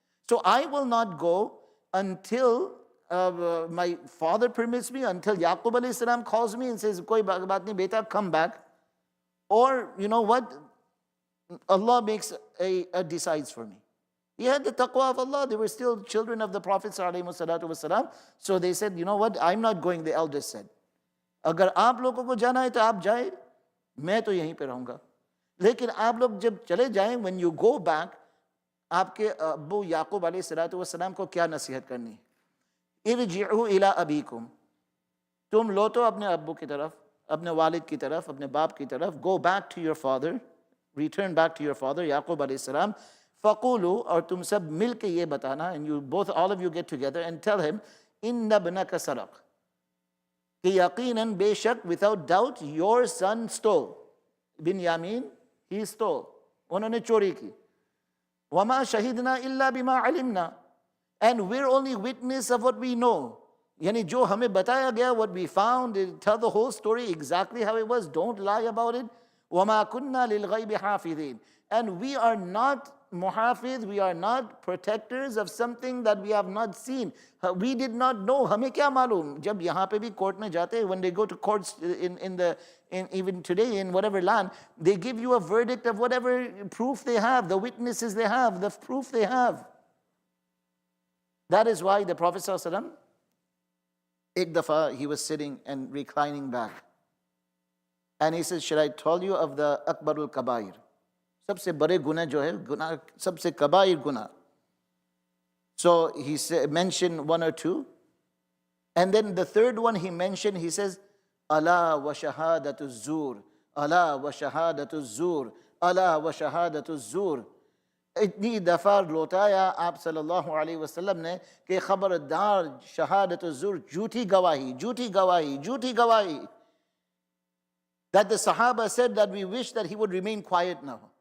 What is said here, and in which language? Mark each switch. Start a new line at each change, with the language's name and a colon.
English: So I will not go until my father permits me, until Yaqub alayhi salam calls me and says,
Hindi: koi baat nahi beta,
English: come back. Or, you know what? Allah decides for me. He had the taqwa of Allah. They were still children of the Prophet ﷺ. So they said, you know what? I'm not going, the eldest said.
Hindi: अगर आप लोगों को जाना है तो आप जाए, मैं तो यहीं पे रहूँगा. लेकिन आप लोग जब चले जाएं,
English: when you go back,
Hindi: आपके अब्बू याकूब अलैहिस्सलाम को क्या नसीहत करनी है?
Arabic: इरजिउ इला अबीकुम.
Hindi: तुम लौटो अपने अब्बू की तरफ, अपने वालिद की तरफ, अपने बाप की तरफ.
English: Go back to your father. Return back to your father, Yaqub alayhi salam.
Arabic: Faqulu,
Hindi: और तुम सब मिल के ये बताना,
English: and you both, all of you get together and tell him,
Arabic: inna ibnaka saraq.
Hindi: कि यकीनन बेशक,
English: without doubt, your son stole. Binyamin, he stole.
Hindi: उन्होंने चोरी की.
Arabic: वमा शहीदना इल्ला बिमा अलिमना.
English: And we're only witness of what we know.
Hindi: यानी जो हमें बताया गया,
English: what we found, tell the whole story exactly how it was. Don't lie about it.
Arabic: وَمَا كُنَّا لِلْغَيْبِ حَافِظِينَ.
English: And we are not muhafiz, we are not protectors of something that we have not seen. We did not know.
Hindi: हमें क्या मालूम? जब यहाँ पे भी court में जाते,
English: when they go to courts in even today in whatever land, they give you a verdict of whatever proof they have, the witnesses they have, the proof they have. That is why the Prophet ﷺ,
Hindi: ek dafa
English: he was sitting and reclining back. And he says, should I tell you of the Akbarul Kabair?
Hindi: सबसे बड़े गुनाह जो है, गुनाह सबसे कबाइर गुनाह.
English: So he mentioned one or two. And then the third one he mentioned, he says,
Arabic: Allah wa shahadatu zur,
English: Allah wa shahadatu zur, Allah wa shahadatu zur.
Hindi: इतनी दफा लौटाया आप सल्लल्लाहु अलैहि वसल्लम ने कि खबरदार शहादत ज़ुर, झूठी गवाही, झूठी गवाही, झूठी गवाही.
English: That the Sahaba said that we wish that he would remain quiet now.